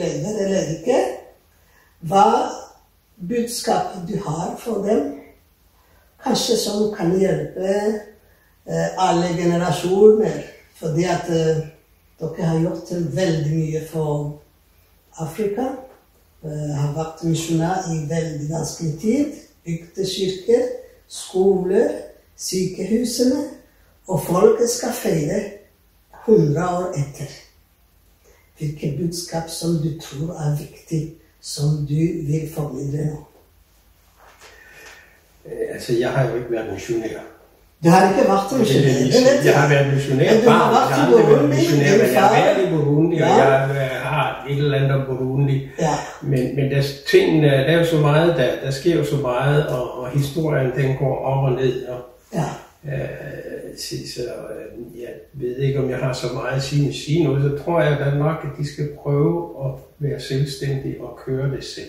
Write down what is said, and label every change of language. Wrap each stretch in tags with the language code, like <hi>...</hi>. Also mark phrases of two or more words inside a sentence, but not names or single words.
<no>lever eller ikke, hva budskap du har for dem, kanskje som kan hjelpe alle generasjoner, fordi at dere har gjort veldig mye for Afrika, har vært misjonær i veldig vanskelig tid, bygde kirker, skoler, sykehusene, og folket skal feire 100 år etter. Hvilke budskap som du tror er viktig, som du vil formidle nå?</no> <da>Altså, jeg har jo ikke været missionær.</da> <no>Du har ikke vært missionær?</no> <da>Jeg har været missionær barn, jeg har aldrig været missionær, men jeg har været i Burundi, og jeg har et eller andet om Burundi. Men tingene, der er jo så meget, der sker jo så meget, og historien den går op og ned. Og, så jeg ved ikke, om jeg har så meget at sige noget, så tror jeg da nok, at de skal prøve at være selvstændige og køre det selv.</da>